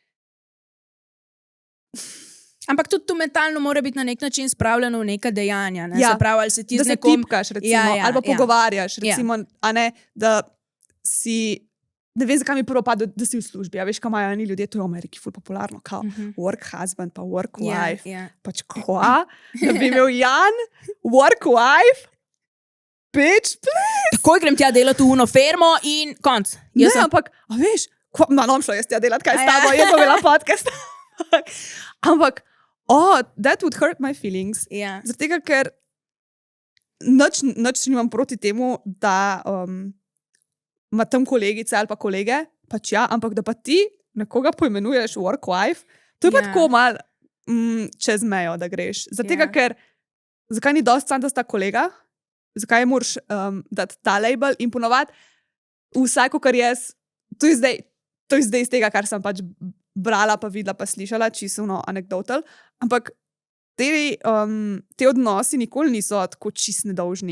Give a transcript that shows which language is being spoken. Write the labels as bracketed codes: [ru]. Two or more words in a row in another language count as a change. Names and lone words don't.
[sl] Ampak tudi to mentalno mora biti na nek način spravljeno v neka dejanja. Ne? Ja, Se pravi, ali se ti Da z se nekom... tipkaš, recimo, Ja, ja, ali pa ja. pogovarjaš, Ja. recimo, a ne, da si. Ne vem, zakaj mi prvo pade, da si v službi. A veš, kaj imajo eni ljudje, to je v Ameriki ful popularno, kao [en] work husband, [sl] pa [en] work wife. [sl] Ja, ja. Pač kva, da bi imel Jan, [en] work wife, bitch, [sl] Takoj grem tja delati v uno fermo in konc. ne, Jaz sem... ampak, a veš, ma nom šlo jaz tja delati, kaj A s ja. tabo, jaz bom imela podcast. Ampak, [en] that would hurt my feelings. [sl] Ja. Zaradi tega, ker nič nimam proti temu, da ima tam kolegice ali pa kolege, pač ja, ampak da pa ti nekoga poimenuješ [en] work wife, [sl] to je pa Ja. tako mal čez mejo, da greš. Zaradi tega, Ja. ker zakaj ni dosti sam, da sta kolega, zakaj moraš dati ta label in ponovadi vsaj, kar jaz, to je zdaj iz tega, kar sem pač brala, pa videla, pa slišala, čisto anekdotal, ampak te odnosi nikoli niso tako čist nedolžni.